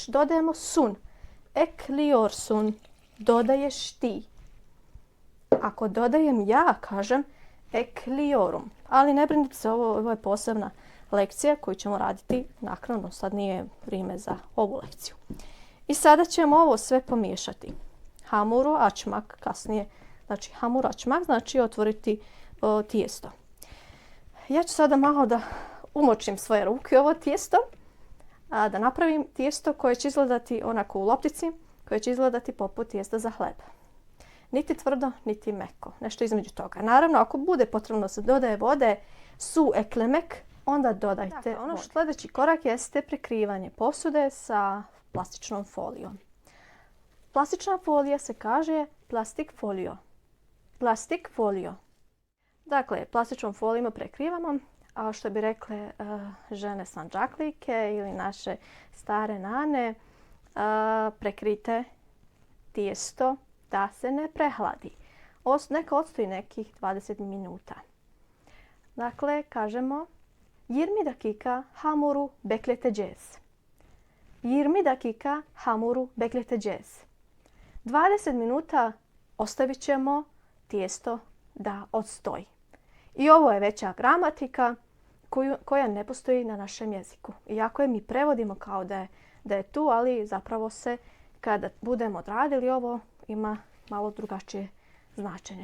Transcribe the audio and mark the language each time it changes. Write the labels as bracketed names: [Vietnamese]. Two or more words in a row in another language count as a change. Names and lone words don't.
[Bosnian] Dodajemo sun. Ekliyorsun. Dodaješ ti. Ako dodajem ja, kažem ekliyorum. Ali ne brinite se, ovo je posebna lekcija koju ćemo raditi naknadno. Sad nije vrijeme za ovu lekciju. I sada ćemo ovo sve pomiješati. [Turkish] Hamuru açmak [Bosnian] kasnije. Znači [Turkish] hamur açmak [Bosnian] znači otvoriti tijesto. Ja ću sada malo da umočim svoje ruke u ovo tijesto. Da napravim tijesto koje će izgledati onako u loptici. Koje će izgledati poput tijesta za hleb. Niti tvrdo, niti meko. Nešto između toga. Naravno, ako bude potrebno da se dodaje vode, [Turkish] su eklemek, [Bosnian] onda dodajte. Dakle, sljedeći korak jeste prekrivanje posude sa plastičnom folijom. Plastična folija se kaže [Turkish] plastik folio. Plastik folio. [Bosnian] Dakle, plastičnom folijom prekrivamo, a što bi rekle žene Sanđaklike ili naše stare nane, prekrite tijesto da se ne prehladi. Neka odstoji nekih 20 minuta. Dakle, kažemo [Turkish] 20 dakika hamuru bekleteceğiz. 20 dakika hamuru bekleteceğiz. [Bosnian] 20 minuta ostavit ćemo tijesto da odstoji. I ovo je veća gramatika koja ne postoji na našem jeziku. Iako je mi prevodimo kao da je tu, ali zapravo se kada budemo odradili ovo ima malo drugačije značenje.